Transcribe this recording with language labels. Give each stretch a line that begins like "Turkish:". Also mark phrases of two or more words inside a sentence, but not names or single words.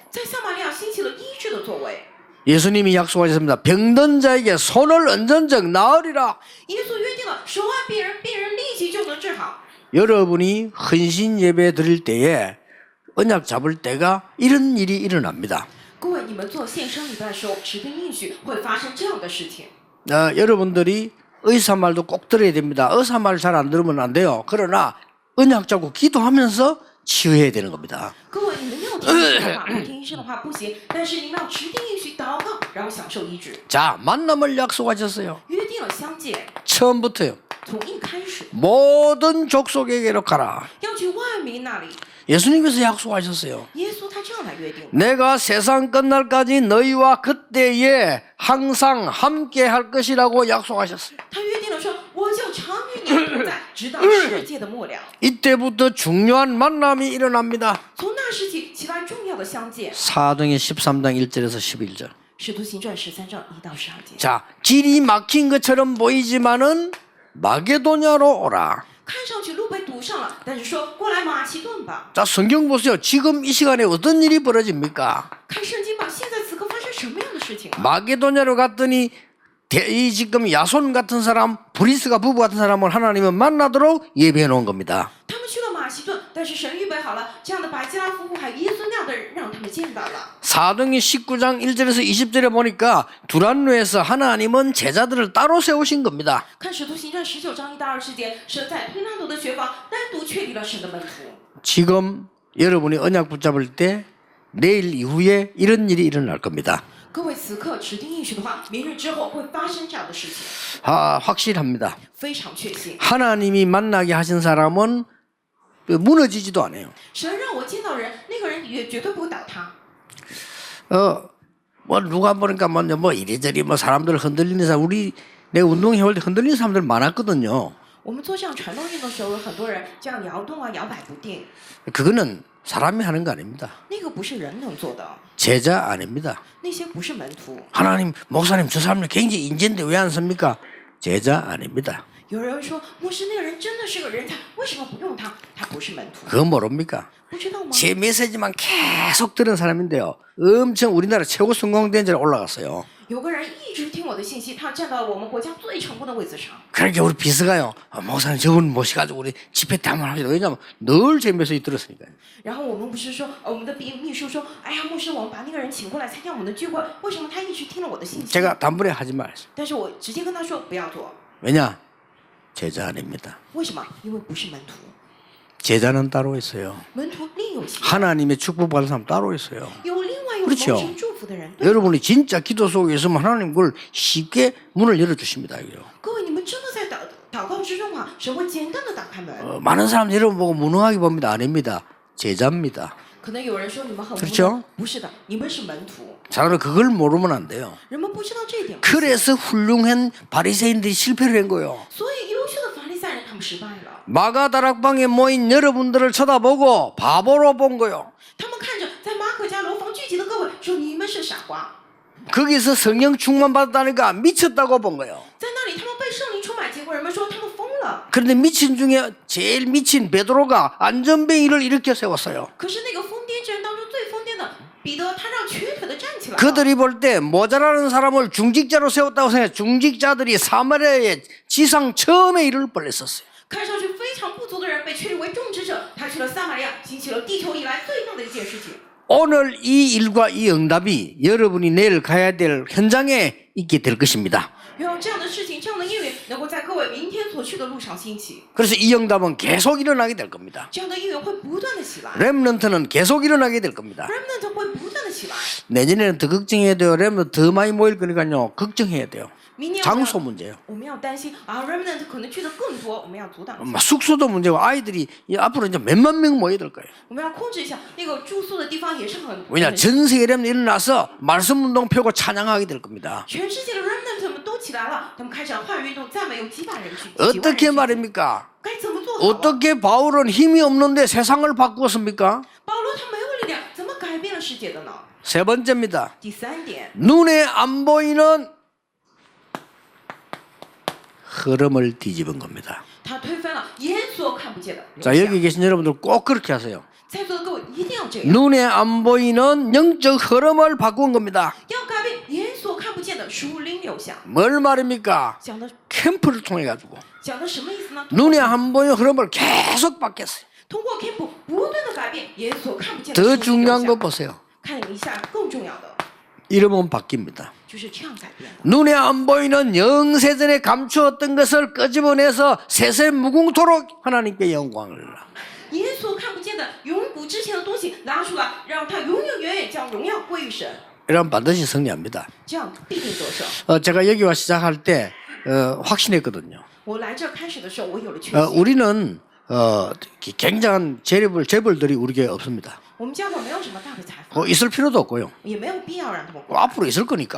Chinese: 在撒玛利亚兴起了医治的作为。
Korean: 예수님이 약속하셨습니다. 병든 자에게 손을 얹은 적 나으리라.
Chinese: 耶稣约定了手按病人，病人立即就能治好。
Korean: 여러분이 헌신 예배 드릴 때에 언약 잡을 때가 이런 일이 일어납니다.
Chinese: 各位，你们做献身礼拜的时候，指定应许会发生这样的事情。
Korean: 여러분들이 의사 말도 꼭 들어야 됩니다. 의사 말 잘 안 들으면 안 돼요. 그러나 언약 잡고 기도하면서 치유해야 되는 겁니다.
Chinese: 各位，你们要听医生的话，不听医生的话不行。但是你们要指定应许祷告，然后享受医治。
Korean: 자, 만남을 약속하셨어요.
Chinese: 约定了相见，
Korean: 처음부터요.
Chinese: 从一开始
Korean: 모든 족속에게로 가라.
Chinese: 要去万民那里。
Korean: 예수님께서 약속하셨어요.
Chinese: 耶稣他这样来约定，
Korean: 내가 세상 끝날까지 너희와 그때에 항상 함께 할 것이라고 약속하셨어요.
Chinese: 他约定了说，我就常与你们同在，直到世界的末了。
Korean: 이때부터 중요한 만남이 일어납니다.
Chinese: 从那时起，起来重要的相见。
Korean: 사도행전 13장 1절에서 11절.
Chinese: 使徒行传13章1到12节。
Korean: 자, 길이 막힌 것처럼 보이지만은 마게도냐로 오라.
Chinese: 看上去路被堵上了，但是说过来马其顿吧。
Korean: 자, 성경 보세요. 지금 이 시간에 어떤 일이 벌어집니까?
Chinese: 看圣经吧，现在此刻发生什么样的事情啊？
Korean: 마게도냐로 갔더니 이 지금 야손 같은 사람, 브리스가 부부 같은 사람을 하나님은 만나도록 예배해 놓은 겁니다.
Chinese: 他们去了马其顿，但是神预备好了这样的百基拉夫妇还有耶稣那样的人，让他们见到了。
Korean: 사도행전 19장 1절에서 20절에 보니까 두란노에서 하나님은 제자들을 따로 세우신 겁니다.
Chinese: 看使徒行传19章1到20节，神在推拿斗的学坊单独确立了神的门徒。
Korean: 지금 여러분이 언약 붙잡을 때 내일 이후에 이런 일이 일어날 겁니다.
Chinese: 各位，此刻指定应许的话，明日之后会发生这样的事情，
Korean: 확실합니다.
Chinese: 非常确信。
Korean: 하나님이 만나게 하신 사람은 무너지지도 않아요.
Chinese: 神让我见到人，那个人也绝对不会倒塌。
Korean: 뭐 누가 보니까 뭐 이리저리 뭐 사람들 흔들리는 사람 내 운동회 할 때 흔들리는 사람들 많았거든요.
Chinese: 我们做这样传动运动的时候，有很多人这样摇动啊，摇摆不定，
Korean: 그거는 사람이 하는 거 아닙니다.
Chinese: 那个不是人能做的，
Korean: 제자 아닙니다.
Chinese: 那些不是门徒。
Korean: 하나님 목사님 저 사람들 굉장히 인재인데 왜 안 씁니까? 제자 아닙니다.
Chinese: 有人说牧师那个人真的是个人才，为什么不用他？他不是门徒，
Korean: 그거 모릅니까?
Chinese: 不知道吗？
Korean: 제 메시지만 계속 들은 사람인데요. 엄청 우리나라 최고 성공대회에 올라갔어요.
Chinese: 有个人一直听我的信息，他站到我们国家最成功的位子上。
Korean: 그러니까 우리 비서가요. 목사님 저분 모셔가지고 우리 집회 때 한번 합시다. 왜냐면 늘 제 메시지 들었으니까요.
Chinese: 然后我们不是说，我们的秘书说，哎呀，牧师，我们把那个人请过来参加我们的聚会，为什么他一直听了我的信息？
Korean: 제가 단번에 하지 말았어요.
Chinese: 但是我直接跟他说不要做，
Korean: 왜냐? 제자 아닙니다.
Chinese: 为什么？因为不是门徒，
Korean: 제자는 따로 있어요.
Chinese: 门徒另有其
Korean: 하나님의 축복받은 사람 따로 있어요.
Chinese: 有另外有
Korean: 그렇죠
Chinese: 蒙神祝福的人。对
Korean: 여러분이 진짜 기도 속에 있으면 하나님 그걸 쉽게 문을 열어주십니다. 이거요.
Chinese: 各位，你们真的在祷告之中啊，神会简单的打开门。
Korean: 많은 사람 여러분 보고 무능하게 봅니다. 아닙니다. 제자입니다.
Chinese: 可能有人说你们很无
Korean: 그렇죠
Chinese: 能，不是的，你们是门徒。
Korean: 사람은 그걸 모르면 안 돼요.
Chinese: 人们不知道这一点，
Korean: 그래서 훌륭한 바리새인들이 실패를 한 거예요.
Chinese: 所以优秀的法利赛人他们失败了。
Korean: 마가다락방에 모인 여러분들을 쳐다보고 바보로 본 거예요.
Chinese: 他们看着在马可家楼房聚集的各位，说你们是傻瓜。
Korean: 거기서 성령 충만 받았다니까 미쳤다고 본 거예요.
Chinese: 在那里，他们被圣灵充满，结果人们说他们疯了。
Korean: 그런데 미친 중에 제일 미친 베드로가 안전뱅이를 일으켜 세웠어요.
Chinese: 可是那个疯癫之人当中最疯癫的彼得，他让瘸腿的站起来了。
Korean: 그들이 볼 때 모자라는 사람을 중직자로 세웠다고 생각해. 중직자들이 사마리아의 지상 처음에 일을 벌였었어요.
Chinese: 看上去非常不足的人被确立为种植者，他去了撒玛利亚，兴起了地球以来最大的一件事情。
Korean: 오늘 이 일과 이 응답이 여러분이 내일 가야 될 현장에 있게 될 것입니다.
Chinese: 然后这样的事情，这样的应允能够在各位明天所去的路上兴起，
Korean: 그래서 이 응답은 계속 일어나게 될 겁니다.
Chinese: 这样的应允会不断的起来
Korean: 렘넌트는 계속 일어나게 될 겁니다.
Chinese: ，remnant 会不断的起来。
Korean: 내년에는 더 걱정해야 돼요. 렘넌트 더 많이 모일 거니까요. 걱정해야 돼요.
Chinese: 明年
Korean: 장소 문제예요.
Chinese: 我们要担心啊 remnant 可能去的更多，我们要阻挡一下，
Korean: 숙소도 문제고 아이들이 앞으로 이제 몇만 명 모여야 될 거예요.
Chinese: 我们要控制一下那个住宿的地方也是很
Korean: 왜냐 전 세계 렘넌트 일어나서 말씀 운동 펴고 찬양하게 될 겁니다.
Chinese: 全世界的 remnant 们都起来了，他们开展话语运动，赞美有几百人去，几万人
Korean: 어떻게
Chinese: 去
Korean: 말입니까?
Chinese: 该怎么做好啊？
Korean: 어떻게 바울은 힘이 없는데 세상을 바꾸었습니까?
Chinese: 保罗他没有力量，怎么改变了世界的呢？
Korean: 세 번째입니다.
Chinese: 第三点，
Korean: 눈에 안 보이는 흐름을 뒤집은 겁니다.
Chinese: 他推翻了眼所看不见的流
Korean: 자
Chinese: 向。
Korean: 여기 계신 여러분들 꼭 그렇게 하세요.
Chinese: 在座的各位一定要这样，
Korean: 눈에 안 보이는 영적 흐름을 바꾼 겁니다.
Chinese: 要改变眼所看不见的属灵流向。
Korean: 뭘 말입니까?
Chinese: 讲的
Korean: 캠프를 통해 가지고
Chinese: 讲的什么意思呢？
Korean: 눈에 안 보이는 흐름을 계속 바뀌었어요.
Chinese: 通过 camp 不断的改变眼所看不见的
Korean: 더
Chinese: 属灵
Korean: 중요한
Chinese: 流
Korean: 거
Chinese: 向。
Korean: 보세요.
Chinese: 看一下更重要的，
Korean: 이름은 바뀝니다.
Chinese: 就是这样改变的。
Korean: 눈에 안 보이는 영세전에 감추었던 것을 끄집어내서 세세 무궁토록 하나님께 영광을.
Chinese: 眼所看不见的永古之前的东西拿出来，让它永永远远将荣耀归于神，
Korean: 이러면 반드시 승리합니다.
Chinese: 这样必定得胜。
Korean: 제가 여기와 시작할 때 확신했거든요.
Chinese: 我来这开始的时候，我有了确信。
Korean: 우리는 굉장한 재벌들이 우리에게 없습니다.
Chinese: 我们教会没有什么大的财富，
Korean: 있을 필요도 없고요.
Chinese: 也没有必要让他们过来，
Korean: 앞으로 있을 거니까.